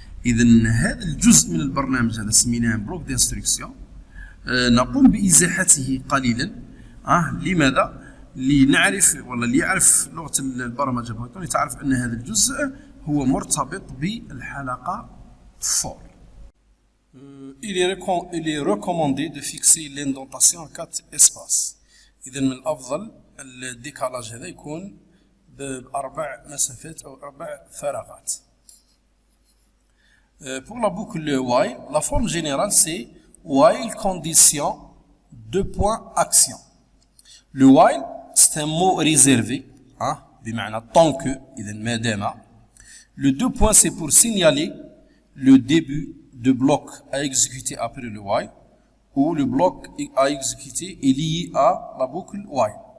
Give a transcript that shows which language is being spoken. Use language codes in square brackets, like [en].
[ar] إذن هذا الجزء من البرنامج هذا سميناه بلوك دانستركسيون نقوم بإزاحته قليلا. لماذا؟ لنعرف ولا ليعرف لغة البرمجة بايثون تعرف أن هذا الجزء هو مرتبط بالحلقة for. [fr] Il est recommandé de fixer l'indentation à 4 espaces. [ar] إذن من الأفضل الديكالاج هذا يكون بأربع مسافات أو 4 فراغات. [fr] Pour la boucle while, la forme générale c'est while condition 2 points action. Le while, c'est un mot réservé, hein, [ar] بمعنى [fr] tant que, [ar] إذا ما دام. [fr] Le deux points, c'est pour signaler le début de bloc à exécuter après le while, ou le bloc à exécuter est lié à la boucle while.